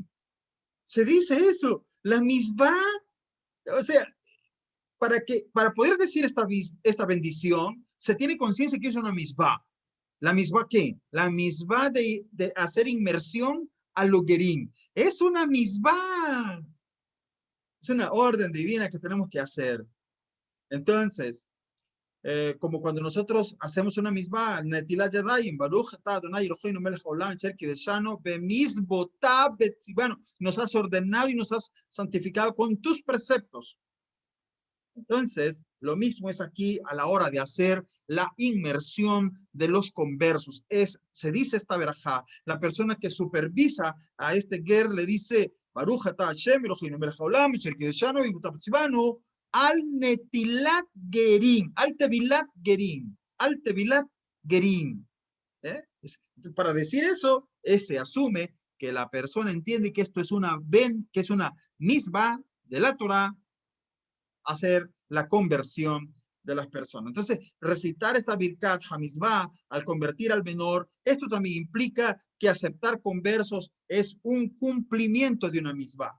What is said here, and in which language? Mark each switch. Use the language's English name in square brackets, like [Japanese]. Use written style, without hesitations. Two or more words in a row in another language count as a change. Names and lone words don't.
[Spanish] Se dice eso, la misma, o sea, para poder decir esta bendición, se tiene conciencia que es una misma. ¿La misma qué? La misma de hacer inmersión a lo gerim. Es una misbah. Es una orden divina que tenemos que hacer. Entonces, como cuando nosotros hacemos una misbah, [Hebrew] נטילת ידיים, ברוך אתה אדוני אלוהינו מלך העולם אשר קדשנו במצוותיו וצוונו. [Spanish] Nos has ordenado y nos has santificado con tus preceptos. Entonces, lo mismo es aquí a la hora de hacer la inmersión de los conversos. Se dice esta verajá, la persona que supervisa a este ger le dice, [Hebrew] ברוך אתה השם אלוהינו מלך העולם אשר קדשנו במצוותיו וצוונו על נטילת גרים, על טבילת גרים, על טבילת גרים. [Spanish] Para decir eso, se asume que la persona entiende que esto es una misbah de la Torah, hacer la conversión de las personas. Entonces, recitar esta [Hebrew] ברכת המצוה [Spanish] al convertir al menor, esto también implica que aceptar conversos es un cumplimiento de una misbah.